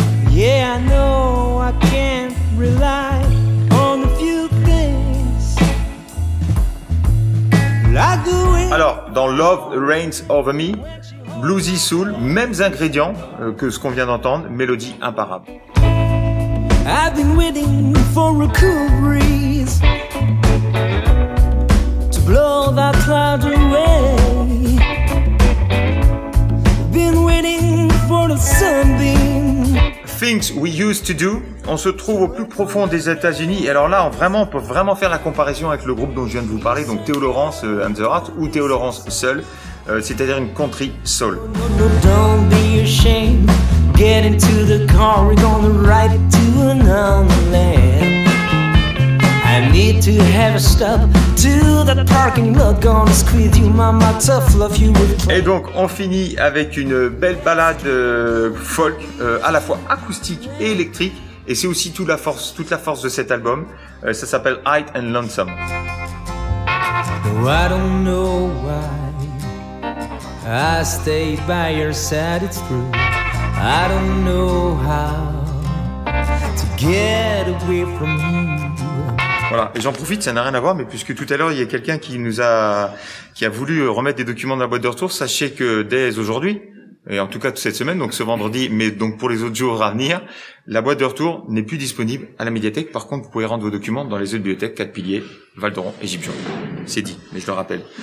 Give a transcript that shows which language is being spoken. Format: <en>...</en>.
<en>Yeah, I know I can't rely on a few things like the wind.</en> <fr>Alors, dans Love Reigns Over Me, bluesy soul, mêmes ingrédients que ce qu'on vient d'entendre, mélodie imparable.</fr> <en>I've been waiting for a cool breeze to blow that cloud away. Been waiting for the sunbeam.</en> <fr>Things We Used to Do, on se trouve au plus profond des États-Unis. Et alors là, on peut vraiment faire la comparaison avec le groupe dont je viens de vous parler, donc Theo Lawrence and the Heart ou Theo Lawrence seul, c'est-à-dire une country soul.</fr> <en>No, don't be ashamed. Get into the car, we're gonna ride it to another land. I need to have a stop to the parking lot. Gonna squeeze you, mama, tough love you with.</en> <fr>Et donc, on finit avec une belle balade folk, à la fois acoustique et électrique. Et c'est aussi toute la force de cet album. Ça s'appelle High and Lonesome.</fr> <en>No, I don't know why I stayed by your side, it's true. I don't know how to get away from you.</en> <fr>Voilà, et j'en profite, ça n'a rien à voir, mais puisque tout à l'heure il y a quelqu'un qui a voulu remettre des documents dans la boîte de retour, sachez que dès aujourd'hui, et en tout cas toute cette semaine, donc ce vendredi, mais donc pour les autres jours à venir, la boîte de retour n'est plus disponible à la médiathèque. Par contre, vous pouvez rendre vos documents dans les autres bibliothèques, 4 Piliers, Val d'Oron, Égypte. C'est dit, mais je le rappelle.</fr>